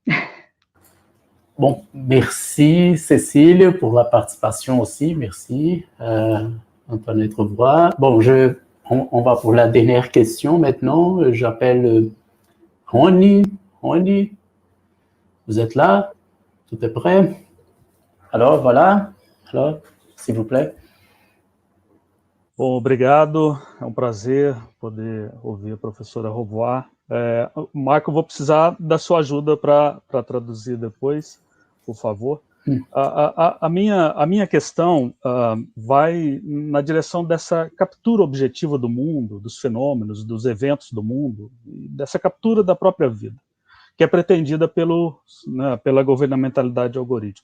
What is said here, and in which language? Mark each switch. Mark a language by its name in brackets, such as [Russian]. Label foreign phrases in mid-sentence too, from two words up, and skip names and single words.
[French] Bon, merci Cécile pour la participation aussi, merci Antoinette Rovoy. Bon, on va pour la dernière question maintenant. J'appelle Rony. Rony, vous êtes là? Tout est prêt? Alors, voilà. Alors, s'il vous plaît. [Portuguese] Bom, obrigado. É prazer poder ouvir a professora Rovoy. Marco, eu vou precisar da sua ajuda para traduzir depois, por favor. A minha questão vai na direção dessa captura objetiva do mundo, dos fenômenos, dos eventos do mundo, dessa captura da própria vida, que é pretendida pela governamentalidade algorítmica.